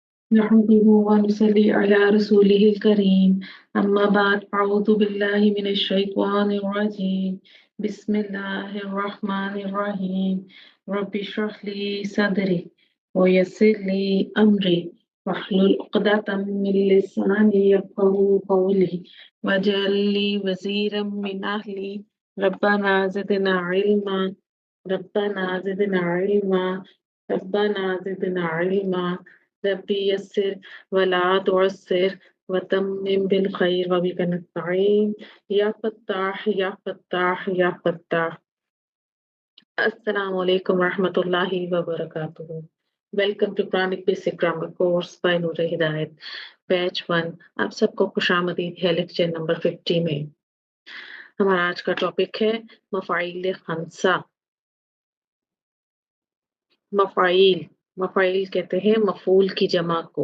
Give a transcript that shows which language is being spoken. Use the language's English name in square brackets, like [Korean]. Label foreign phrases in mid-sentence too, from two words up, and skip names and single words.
[Arabic] نحمده ونصلي على رسوله الكريم أما بعد أعوذ بالله من الشيطان الرجيم بسم الله الرحمن الرحيم رب اشرح لي صدري ويسر لي أمري واحلل عقدة من لساني يفقهوا قولي واجعل لي وزيرا من أهلي ربنا زدنا علما ربنا زدنا علما ربنا زدنا علما ربي يسر ولا تعسر وتمم بالخير وبك نستعين يا فتاح يا فتاح يا فتاح या फत्ताह या फत्ताह। السلام عليكم ورحمة الله وبركاته. [English] Welcome to Quranic Basic Grammar Course by नूर हिदायत बैच 1। [Hindi] आप सबको खुशामदीद है [English] lecture number [Hindi] 50 में। हमारा आज का टॉपिक है [Arabic] مفاعيل خمسة. [Hindi] मफ़ाइल मफ़ाइल कहते हैं मफ़ूल की जमा को।